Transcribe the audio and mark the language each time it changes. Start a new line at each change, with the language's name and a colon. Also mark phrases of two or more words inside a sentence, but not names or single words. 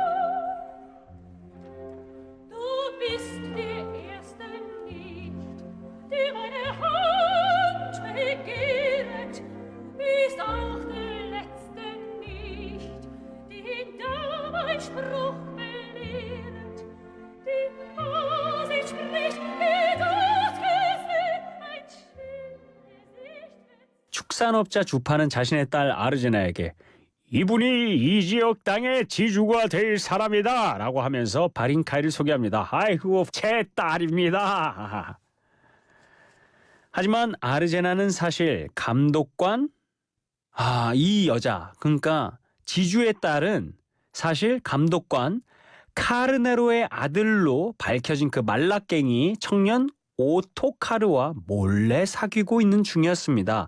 German: Du bist der Erste nicht, der meine Hand begehret, bist auch der Letzte nicht, den da mein Spruch belehret. Die Vorsicht spricht, wie das Gesicht, ein schönes Gesicht.
Korean: 축산업자 주파는 자신의 딸 아르제나에게 이분이 이 지역 땅의 지주가 될 사람이다 라고 하면서 바린카이를 소개합니다. 아이고 제 딸입니다. 하지만 아르제나는 사실 감독관 이 여자 그러니까 지주의 딸은 사실 감독관 카르네로의 아들로 밝혀진 그 말라깽이 청년 오토카르와 몰래 사귀고 있는 중이었습니다.